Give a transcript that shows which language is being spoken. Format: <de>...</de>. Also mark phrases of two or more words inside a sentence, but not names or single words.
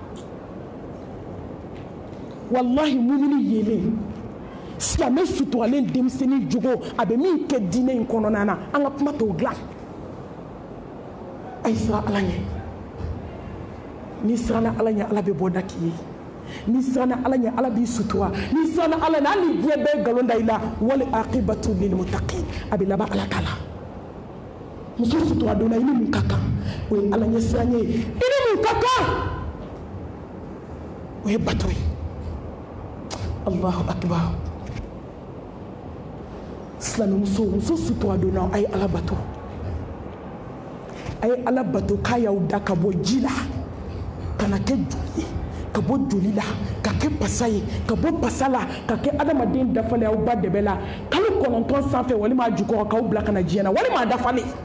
<bm>wallahi mumini yelen silamɛ suturalen denmisɛnnin jogo a bɛ min kɛ diinɛ in kɔnɔna na an ka kuma t'o dilan a ye siran Ala ɲɛ n'i siranna Ala ɲɛ Ala bɛ bɔ da k'i ye n'i siranna Ala ɲɛ Ala b'i sutura n'i siranna Ala ɲɛ hali ni diɲɛ bɛɛ ye nkalon da i la</bm> <ar>والعاقبة للمتقين</ar> <bm>a bɛ laban Ala ta la muso sutura donna i ni mun ka kan o ye Ala ɲɛ siran ye i ni mun ka kan o ye bato ye</bm> <ar>الله أكبر</ar> <bm>silamɛmuso muso sutura donna a ye Ala bato a ye Ala bato k'a y'aw da ka bɔ ji la ka na kɛ joli ye ka bɔ joli la ka kɛ pasa ye ka bɔ pasa la ka kɛ adamaden dafalen aw ba dɛbɛ la kalo 9 sanfɛ walima a jukɔrɔ k'aw bila ka na diɲɛ na walima a dafalen</bm>